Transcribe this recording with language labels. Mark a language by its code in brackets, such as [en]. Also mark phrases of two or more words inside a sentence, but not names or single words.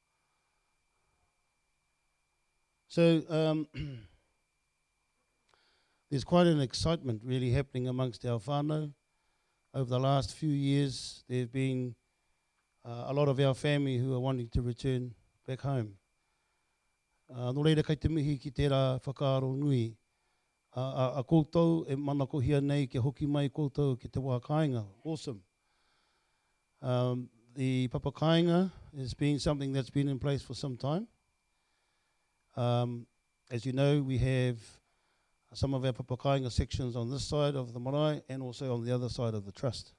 [en] So there's quite an excitement really happening amongst our whānau. Over the last few years, there have been a lot of our family who are wanting to return back home. [mi] No reira kai te mihi ki tērā whakaaro nui. A koutou e mana kohia nei ke hoki mai koutou ki te wā kāinga. [en] Awesome. The [mi] papa kāinga [en] has been something that's been in place for some time. As you know, we have some of our [mi] papa kāinga [en] sections on this side of the marae and also on the other side of the trust.